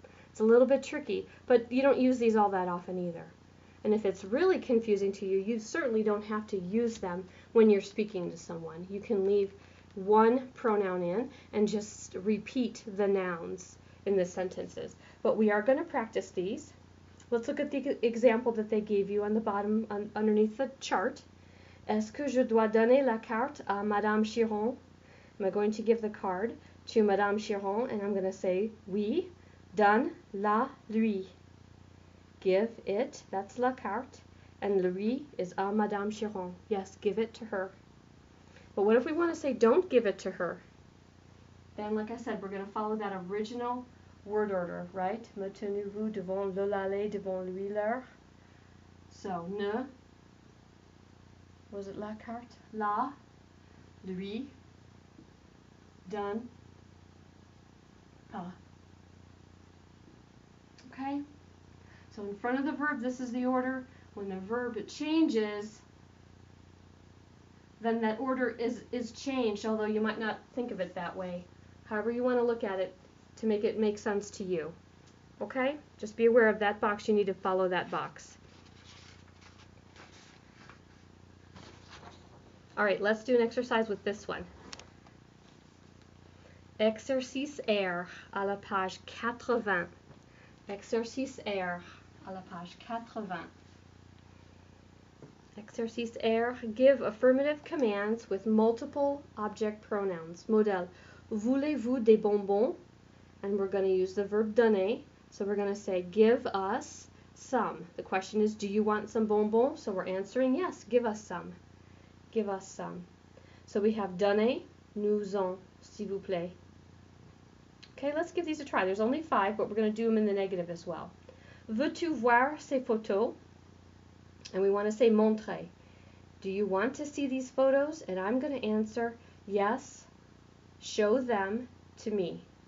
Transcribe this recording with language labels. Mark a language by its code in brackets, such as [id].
[en] It's a little bit tricky, but you don't use these all that often either. And if it's really confusing to you, you certainly don't have to use them when you're speaking to someone. You can leave one pronoun in and just repeat the nouns in the sentences. But we are going to practice these. Let's look at the example that they gave you on the bottom, underneath the chart. [fr] Est-ce que je dois donner la carte à Madame Chiron? [en] Am I going to give the card to Madame Chiron? And I'm going to say, [fr] oui, donne-la lui. [en] Give it, that's la carte, and lui is à Madame Chiron. Yes, give it to her. But what if we want to say, don't give it to her? Then, like I said, we're going to follow that original word order, right? [fr] Metenez-vous devant le laler, devant lui l'heure. [en] So, ne, was it la carte? [fr] La, lui, donne, pas. [en] Okay? So in front of the verb, this is the order. When the verb changes, then that order is changed, although you might not think of it that way. However you want to look at it to make it make sense to you. Okay? Just be aware of that box. You need to follow that box. All right, let's do an exercise with this one. [fr] Exercice R à la page 80. Exercice R à la page 80. [en] Exercice R, give affirmative commands with multiple object pronouns. [fr] Modèle, voulez-vous des bonbons? [en] And we're going to use the verb donner. So we're going to say, give us some. The question is, do you want some bonbons? So we're answering, yes, give us some. Give us some. So we have [fr] donner, nous en, s'il vous plaît. [en] Okay, let's give these a try. There's only 5, but we're going to do them in the negative as well. [fr] Veux-tu voir ces photos? [en] And we want to say [fr] montrer. [en] Do you want to see these photos? And I'm going to answer, yes, show them to me.